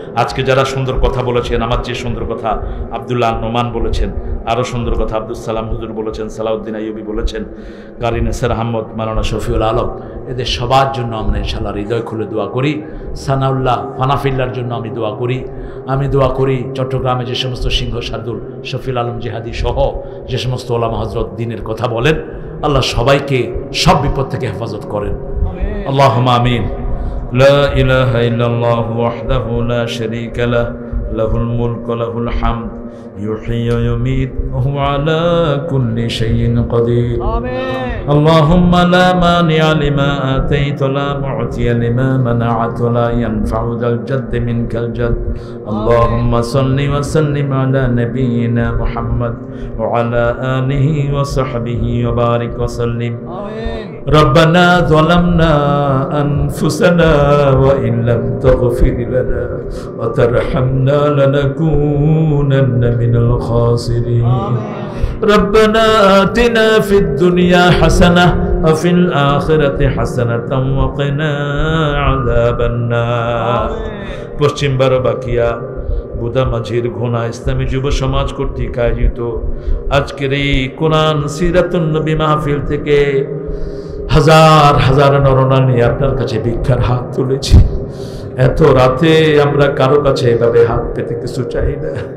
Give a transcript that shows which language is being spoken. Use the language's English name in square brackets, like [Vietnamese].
[Bangla] আজকে যারা সুন্দর কথা বলেছেন, আমার চেয়ে সুন্দর কথা আব্দুল্লাহ নোমান বলেছেন, আরও সুন্দর কথা আব্দুল সালাম হুজুর বলেছেন, সালাউদ্দিন আইয়ুবী বলেছেন, কারি নেসার আহমদ, মাওলানা শফিউল আলম, এদের সবার জন্য আমরা ইনশাআল্লাহ হৃদয় খুলে দোয়া করি। সানাউল্লাহ ফানাফিল্লার জন্য আমি দোয়া করি। আমি দোয়া করি চট্টগ্রামে যে সমস্ত সিংহ শার্দুল, শফিউল আলম জিহাদি সহ যে সমস্ত ওলামা হযরত দ্বীনের কথা বলেন, আল্লাহ সবাইকে সব বিপদ থেকে হেফাজত করেন। [Arabic] اللهم آمين. لا إله إلا الله وحده لا شريك له له الملك وله الحمد يحيي ويميت وهو على كل شيء قدير. آمين. اللهم لا مانع لما آتيت ولا معطي لما منعت ولا ينفع ذا الجد منك الجد. اللهم صل وسلم على نبينا محمد وعلى آله وصحبه وبارك وسلم. آمين. ربنا ظلمنا أنفسنا وإن لم تغفر لنا وترحمنا لنكونن من الخاسرين. ربنا آتنا في الدنيا حسنة وفي الآخرة حسنة وقنا عذاب النار. [Bangla] পশ্চিম বারোবাকিয়া বুদা মাঝির ঘোনা ইসলামী যুব সমাজ কর্তৃক আয়োজিত আজকের এই কোরআন সিরাতুন নবী মাহফিল থেকে হাজার হাজার নরনারী আপনার কাছে ভিক্ষার হাত তুলেছি। এত রাতে আমরা কারো কাছে এভাবে হাত পেতে কিছু চাই না।